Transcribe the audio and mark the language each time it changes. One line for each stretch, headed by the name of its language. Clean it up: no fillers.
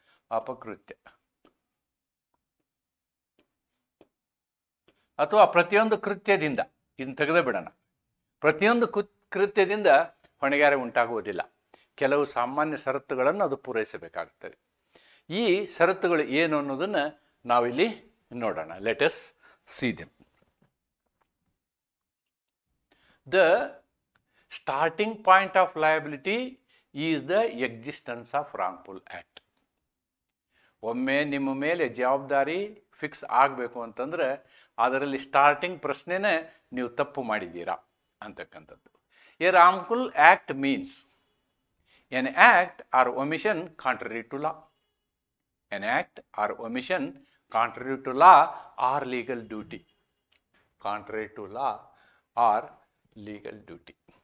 Kannada: ಅಪಕೃತ್ಯ ಅಥವಾ ಪ್ರತಿಯೊಂದು ಕೃತ್ಯದಿಂದ, ಇದನ್ನು ತೆಗೆದೇ ಬಿಡೋಣ. ಪ್ರತಿಯೊಂದು ಕೃತ್ಯದಿಂದ ಹೊಣೆಗಾರ ಉಂಟಾಗುವುದಿಲ್ಲ. ಕೆಲವು ಸಾಮಾನ್ಯ ಷರತ್ತುಗಳನ್ನು ಅದು ಪೂರೈಸಬೇಕಾಗುತ್ತದೆ. ಈ ಷರತ್ತುಗಳು ಏನು ಅನ್ನೋದನ್ನು ನಾವಿಲ್ಲಿ ನೋಡೋಣ.
English: Let us see them. The starting point of liability is the existence of wrongful act.
Kannada: ಒಮ್ಮೆ ನಿಮ್ಮ ಮೇಲೆ ಜವಾಬ್ದಾರಿ ಫಿಕ್ಸ್ ಆಗಬೇಕು ಅಂತಂದರೆ ಅದರಲ್ಲಿ ಸ್ಟಾರ್ಟಿಂಗ್ ಪ್ರಶ್ನೆನೇ ನೀವು ತಪ್ಪು ಮಾಡಿದ್ದೀರಾ ಅಂತಕ್ಕಂಥದ್ದು.
English: A wrongful act means an act or omission contrary to law. An act or omission contrary to law or legal duty. Contrary to law or legal duty.